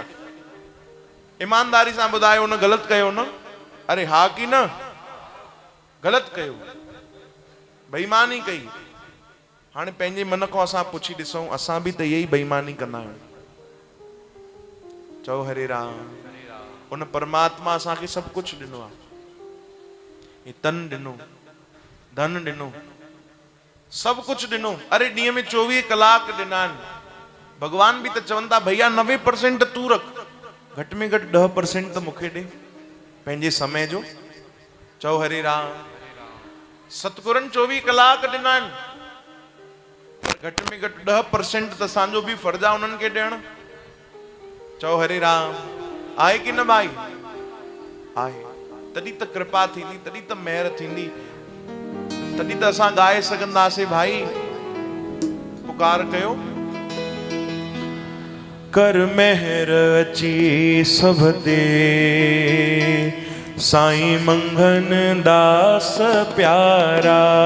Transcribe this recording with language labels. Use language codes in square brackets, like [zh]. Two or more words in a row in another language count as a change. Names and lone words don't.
[sd] ईमानदारी सां ॿुधायो, उन ग़लति कयो न? अरे हा की न? ग़लति कयो, बेईमानी कई। हाणे पंहिंजे मन खां असां पुछी ॾिसूं, असां बि त इहे ई बेईमानी कंदा आहियूं। चओ हरे राम। उन परमात्मा असांखे सभु कुझु ॾिनो आहे, हे तन ॾिनो, धन ॾिनो, सभु कुझु ॾिनो। अरे ॾींहं में 24 कलाक ॾिना आहिनि। भगवान बि त चवनि था भैया 90% तूं रख, घटि में घटि 10% त मूंखे ॾे पंहिंजे समय जो। चओ हरे राम। सतगुरनि 24 कलाक ॾिना आहिनि, घटि में घटि 10% त असांजो बि फर्ज़ आहे उन्हनि खे ॾियणु। चओ हरे राम। आहे कि न भाई? आहे। तॾहिं त कृपा थींदी, तॾहिं त महर थींदी, तॾहिं त असां ॻाए सघंदासीं भाई। पुकार कयो, कर महर अची सभ ते, साईं मंगन दास प्यारा।